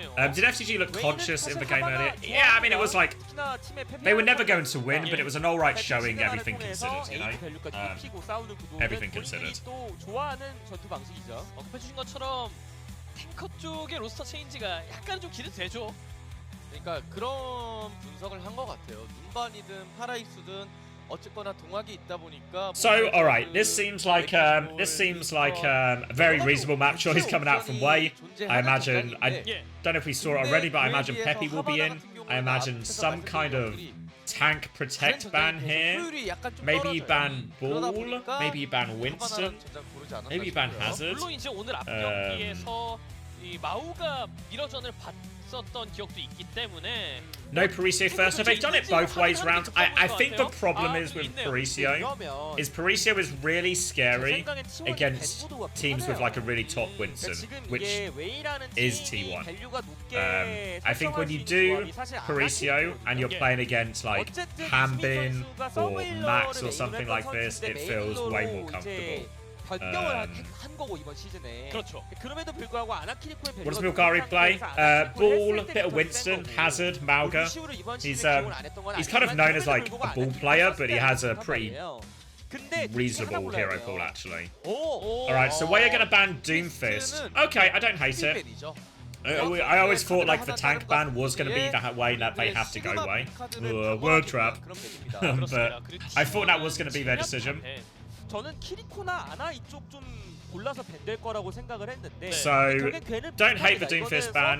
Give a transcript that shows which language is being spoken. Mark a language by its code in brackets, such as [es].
[en] Did FCG look conscious in the game earlier? Yeah, I mean it was like they were never going to win, but it was an alright showing, everything considered, you know. Everything considered. [ko] 전투 방식이죠. 언급해주신 것처럼 탱커 쪽의 로스터 체인지가 약간 좀 기대되죠. 그러니까 그런 분석을 한 것 같아요. 눈반이든 파라이스든 어쨌거나 동학이 있다 보니까. [en] So, all right, this seems like a very reasonable map choice coming out from Wei. I imagine I don't know if we saw it already, but I imagine Peppy will be in. I imagine some kind of tank protect ban here. Maybe you ban Ball. Maybe you ban Winston. Maybe you ban Hazard. [ko] 물론 이제 오늘 앞 경기에서 이 마우가 미러전을 봤었던 기억도 있기 때문에. [en] No Parisio first. So they've done it both ways round. I think the problem is with Parisio is really scary against teams with like a really top Winston, which is T1. I think when you do Parisio and you're playing against like Hambin or Max or something like this, it feels way more comfortable. [ko] 변경을 한 거고 이번 시즌에. 그렇죠. 그럼에도 불구하고 아나키리코의 [en] What does Milgari play? Ball, bit of Winston, Hazard, Mauga. He's kind of known as like a ball player, but he has a pretty reasonable hero pool actually. Alright, so where are you going to ban Doomfist? Okay, I don't hate it. I always thought like the tank ban was going to be the way that they have to go way. Word trap. But I thought that was going to be their decision. [ko] 저는 키리코나 아나 이쪽 좀 골라서 밴될 거라고 생각을 했는데 [en] So, don't hate the Doomfist ban.